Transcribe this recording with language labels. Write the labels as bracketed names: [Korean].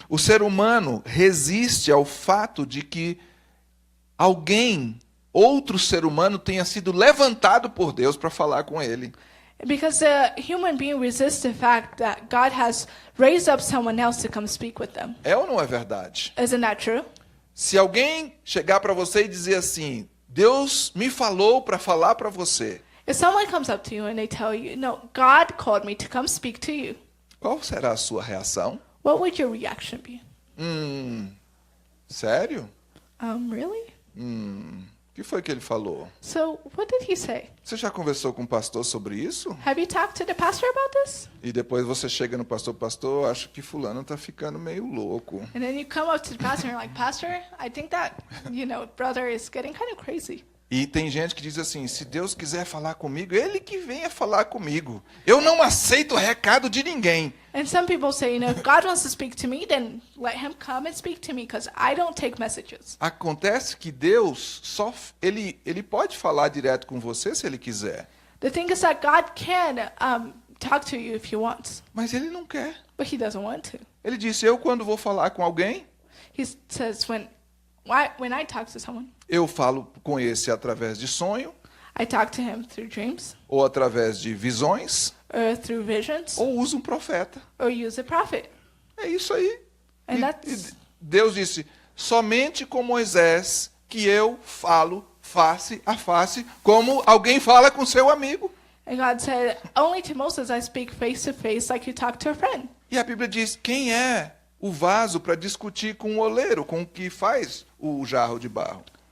[Portuguese] O ser humano resiste ao fato de que alguém, outro ser humano, tenha sido levantado por Deus para falar com ele. [English] Because the human being resists the fact that God has raised up someone else to come speak with them. [Portuguese] É ou não é verdade? [English] Isn't that true? [Portuguese] Se alguém chegar para você e dizer assim, Deus me falou para falar para você, [English] If someone comes up to you and they tell you, no, God called me to come speak to you, [Portuguese] qual será a sua reação? [English] what would your reaction be? [Portuguese] Sério? [English] Really? [Portuguese] O que foi que ele falou? [English] So what did he say? [Portuguese] Você já conversou com o pastor sobre isso? [English] Have you talked to the pastor about this? [Portuguese] E depois você chega no pastor, pastor, eu acho que fulano está ficando meio louco. [English] And then you come up to the pastor and you're like, Pastor, I think that, brother is getting kind of crazy. [Portuguese] E tem gente que diz assim, se Deus quiser falar comigo, ele que venha falar comigo. Eu não aceito recado de ninguém. [English] And some people say, if God wants to speak to me, then let him come and speak to me, because I don't take messages. [Portuguese] Acontece que Deus ele pode falar direto com você se ele quiser, [English] The thing is that God can talk to you if he wants, [Portuguese] mas ele não quer. [English] but he doesn't want to. [Portuguese] Ele disse, eu quando vou falar com alguém, [English] He says, when I talk to someone, [Portuguese] eu falo com esse através de sonho, [English] I talk to him through dreams, [Portuguese] ou através de visões, [English] or through visions, [Portuguese] ou uso um profeta. [English] or use a prophet. [Portuguese] É isso aí. [English] And [Portuguese] E [English] that's, [Portuguese] Deus disse, somente com Moisés que eu falo face a face, como alguém fala com seu amigo. [English] and God said, only to Moses I speak face to face like you talk to a friend. [Portuguese] E a Bíblia diz, quem é o vaso para discutir com o oleiro, com o que faz o jarro de barro?